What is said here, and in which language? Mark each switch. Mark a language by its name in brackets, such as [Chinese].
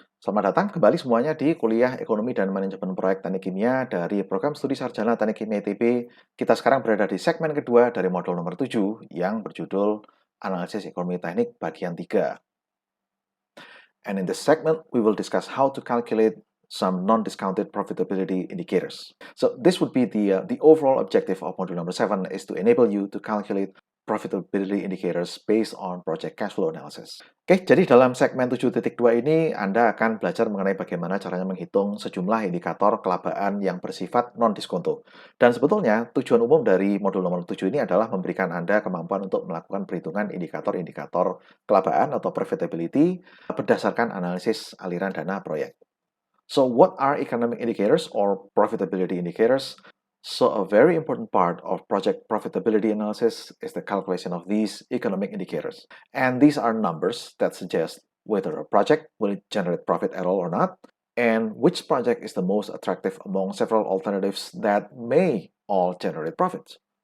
[Indonesian] Selamat datang kembali semuanya di kuliah Ekonomi dan Manajemen Proyek Teknik Kimia dari Program Studi Sarjana Teknik Kimia ITB. Kita sekarang berada di segmen kedua dari modul nomor 7 yang berjudul Analisis Ekonomi Teknik bagian 3. [English] And in this segment, we will discuss how to calculate some non-discounted profitability indicators. So this would be the overall objective of module number 7 is to enable you to calculate profitability indicators based on project cash flow analysis. [Indonesian] Oke, jadi dalam segmen 7.2 ini Anda akan belajar mengenai bagaimana caranya menghitung sejumlah indikator kelabaan yang bersifat non-diskonto. Dan sebetulnya tujuan umum dari modul nomor 7 ini adalah memberikan Anda kemampuan untuk melakukan perhitungan indikator-indikator kelabaan atau profitability berdasarkan analisis aliran dana proyek. [English] So what are economic indicators or profitability indicators? So a very important part of project profitability analysis is the calculation of these economic indicators. And these are numbers that suggest whether a project will generate profit at all or not, and which project is the most attractive among several alternatives that may all generate profits.